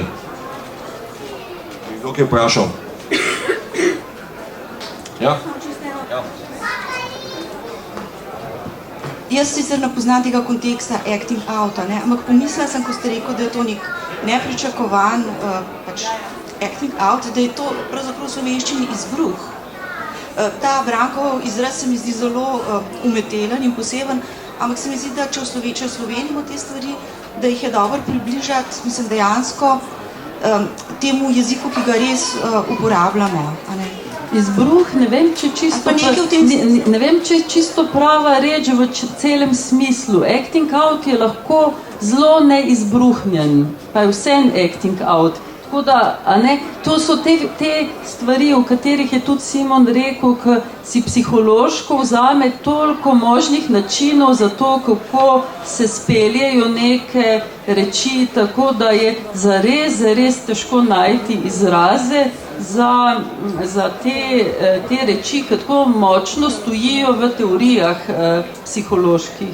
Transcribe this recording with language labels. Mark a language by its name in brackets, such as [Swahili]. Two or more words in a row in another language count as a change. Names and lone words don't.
[Slovenian] Kdo je vprašal? Ja? Jaz sicer ne poznam tega konteksta [English] acting outa, [Slovenian] ne? Ampak pomislila sem, ko ste rekel, da je to nek nepričakovan [English] acting out, [Slovenian] da je to pravzaprav v slovenščini izbruh. Ta Brankov izraz se mi zdi zelo umetelen in poseben, ampak se mi zdi, da če v Sloveniji imamo te stvari, da jih je dobro približati, mislim, dejansko temu jeziku, ki ga res uporabljamo. A ne? Izbruh, ne vem, če je čisto prava reč v celem smislu. [English] Acting out [Slovenian] je lahko zelo neizbruhnjen, pa je vsem [English] acting out. [Slovenian] Tako da, to so te stvari, o katerih je tudi Simon rekel, ki si psihološko vzame toliko možnih načinov za to, kako se speljejo neke reči, tako da je zares težko najti izraze za te reči, ki tako močno stojijo v teorijah psiholoških.